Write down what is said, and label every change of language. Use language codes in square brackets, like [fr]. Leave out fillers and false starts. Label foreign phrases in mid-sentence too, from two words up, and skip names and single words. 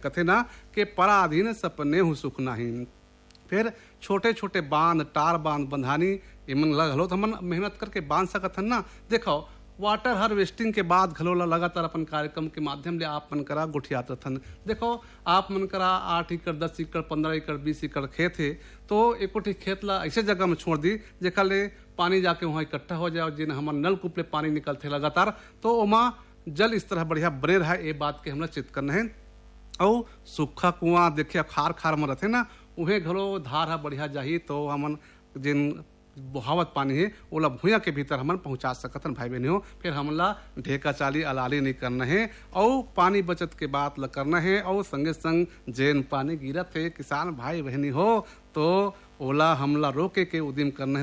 [hne] कथे ना कि [awa] पराधीन सपने हु सुख नाही। [hne] फिर छोटे छोटे बांध टार बांध बंधानी इमन लगलो तो हम मेहनत करके बांध सकत हन ना। देखो [en] water harvesting [hne] के बाद घलोला लगातार अपन कार्यक्रम के माध्यम ले आप मन करा गुठियात रहन। देखो आप मन करा 8 एकड़ 10 एकड़ 15 एकड़ 20 एकड़ खेत है तो एकोटी खेत ला ऐसे जगह में छोड़ दी जेखा ले पानी जाके वहाँ इकट्ठा हो जाए। जिन हमार नलकूप ले पानी निकलते लगातार तो वहाँ जल इस तरह बढ़िया बने रहा ये बात के हमरा चित करना है। और सूखा कुआं देखिए खार खार में रहते ना उहे घलो धार है बढ़िया जाही तो हमन जिन बहावत पानी है ओला भूया के भीतर हमन पहुंचा सकतन भाई बहनी हो। फिर हमला ढेका चाली अलाली नहीं करना है और पानी बचत के बात ल करना है। और संगे संग जैन पानी गिरत है किसान भाई बहनी हो तो ओला हमला रोके के उद्यम करना है।